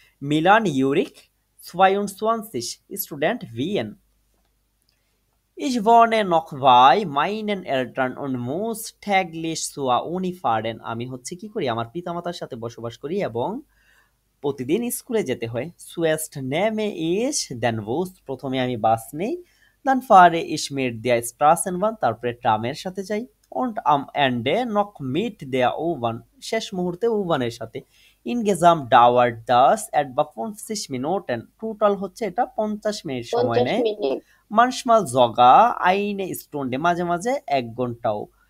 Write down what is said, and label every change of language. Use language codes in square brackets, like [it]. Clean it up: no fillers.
[de] Milan Jurich 22 Student Wien Ich wohne noch bei meinen Eltern und muss täglich zur Uni fahren [bn] আমি হচ্ছে কি করি আমার পিতামাতার সাথে বসবাস করি এবং প্রতিদিন স্কুলে যেতে হয়। [de] Zuerst nehme ich den Bus [bn] প্রথমে আমি বাস নেই। [de] Dann fahre ich mit der Straßenbahn [bn] তারপরে ট্রামের সাথে যাই। [de] Und am Ende noch mit der U-Bahn [bn] শেষ মুহূর্তে U-Bahn-এর সাথে। [de] Insgesamt dauert das etwa 50 Minuten [bn] total হচ্ছে এটা 50 মিনিট সময় 50 নেয়। Minute. [de] Manchmal sogar eine Stunde [bn] মাঝে মাঝে 1 ঘন্টাও।